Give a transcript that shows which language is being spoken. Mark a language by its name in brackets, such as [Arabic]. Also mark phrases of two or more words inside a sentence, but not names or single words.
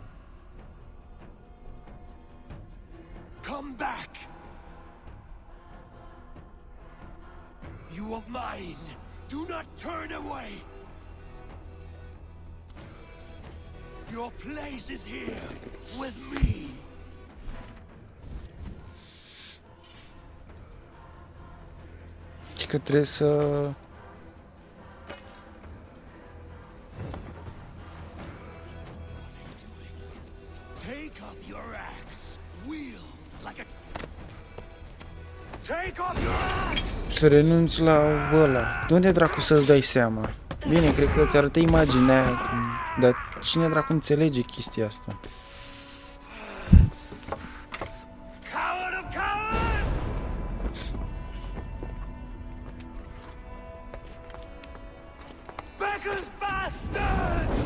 [English] Come back. You are mine. Do not turn away. Your place is here with me. [Romanian] Și că trebuie să... [English] Take up your axe. Wield like a... Take up your axe. [Romanian] Să renunți la ăla. De unde dracu să-ți dai seama? Bine, cred că îți arătă imaginea aia, dar cine dracu înțelege chestia asta? [English] Coward of cowards! Becker's bastard!